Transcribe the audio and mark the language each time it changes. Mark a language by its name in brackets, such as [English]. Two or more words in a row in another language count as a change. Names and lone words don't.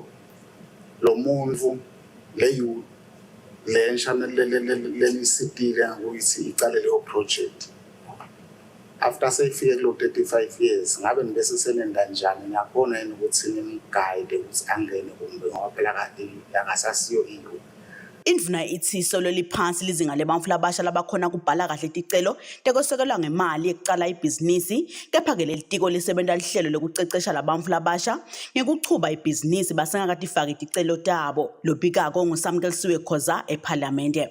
[Swati] Lo muntu lensha lelisitile ngokuthi icale leyo [English] project after [Swati] seyifike kulo 35 years ngabe ngibese senenda njani ngiyabona yini ukuthi ngimguide ukuthi angene kumbe ngoba phela kade yakasasiyo into. Indvuna ithi solo liphansi lizinga lebantfu labasha labakhona kubhala kahle ticelo tekwesekelwa ngemali yekucala ibhizinisi kepha ke leli tiko lisebenta lihlelo lokucecesha labantfu labasha ngekuchuba ibhizinisi basengakatifaki ticelo tabo lobikako nguSamkelisiwe Khoza eParliamente.